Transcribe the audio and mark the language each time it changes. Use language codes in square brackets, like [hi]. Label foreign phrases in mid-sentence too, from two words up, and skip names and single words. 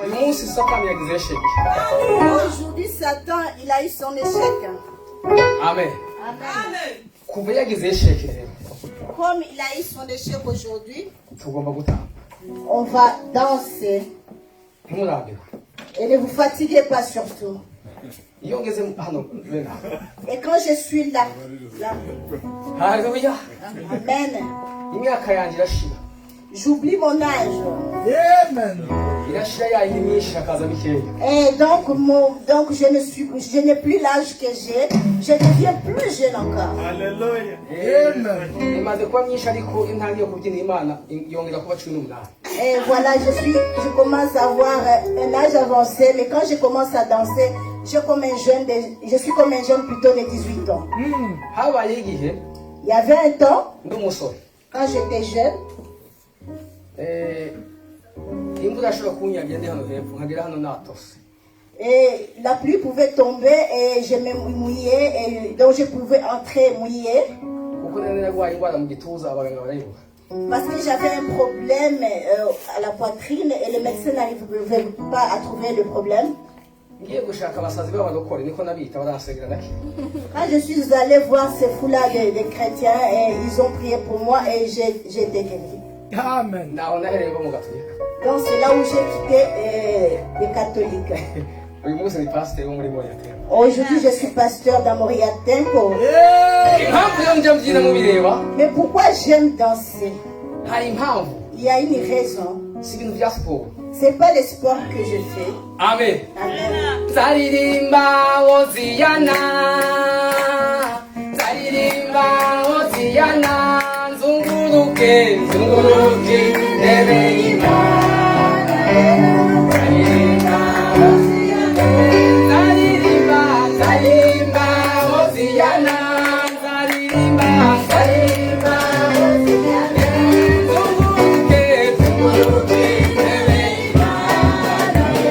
[rw] munsi satani yagize esheke. [fr] Aujourd'hui, Satan, il a eu son échec. Amen. Amen. [rw] Kuva yagize esheke rero [fr] Comme il a eu son échec aujourd'hui, [rw] tugomba gutanga. [fr] on va danser. [rw] Ntimurambirwe. [fr] Et ne vous fatiguez pas surtout. [rw] Iyo ngeze hano bena. [fr] Et quand je suis là, Haleluya. Amen, [rw] Imyaka yanjye irashira. [fr] j'oublie mon âge. Amen. [rw] Irashira yayindi myinshi akaza bikeya. [fr] Et donc je n'ai plus l'âge que j'ai. Je deviens plus jeune encore. Alléluia. Amen. [rw] Imaze kuba myinshi ariko intangiye kubyina Imana yongera kuba 18. [fr] Et voilà, je commence à avoir un âge avancé. Mais quand je commence à danser, je suis comme un jeune plutôt de 18 ans. [rw] Habaye igihe [fr] Il y avait un temps, [rw] ndi umusore. [fr] quand j'étais jeune, [rw] Imvura yashobora kunyagira ndi hano hepfo nkagera hano natose. [fr] et la pluie pouvait tomber et je me mouillais, et donc je pouvais entrer mouillé. [rw] Kuko nari narwaye indwara mu gituza abaganga barayibuka. [fr] Parce que j'avais un problème à la poitrine et le médecin n'arrivait pas à trouver le problème. [rw] Ngiye gushaka abasazi b'abarokore niko nabita baransengera nake. [fr] Quand je suis allée voir ces foulards des chrétiens, et ils ont prié pour moi et j'ai été guéri. Amen. [rw] Naho nahereye mu gatolika. [fr] Donc c'est là où j'ai quitté les catholiques. [rw] Uyu munsi ni pasiteri wo muri Moriatempo. [fr] Aujourd'hui, je suis pasteur dans Moriatempo. [rw] Impamvu yo njya mbyina mubireba [fr] Mais pourquoi j'aime danser? [rw] hari impamvu [fr] Il y a une raison. [rw] si ibintu bya siporo. [fr] C'est pas le sport que je fais. Amen. Amen. [rw] Zaririmba Hoziyana, zaririmba Hoziyana, zunguruke zunguruke intebe y'Imana. Zaririmba Hoziyana, zaririmba zaririmba Hoziyana, zaririmba zaririmba Hoziyana, zunguruke zunguruke intebe y'Imana.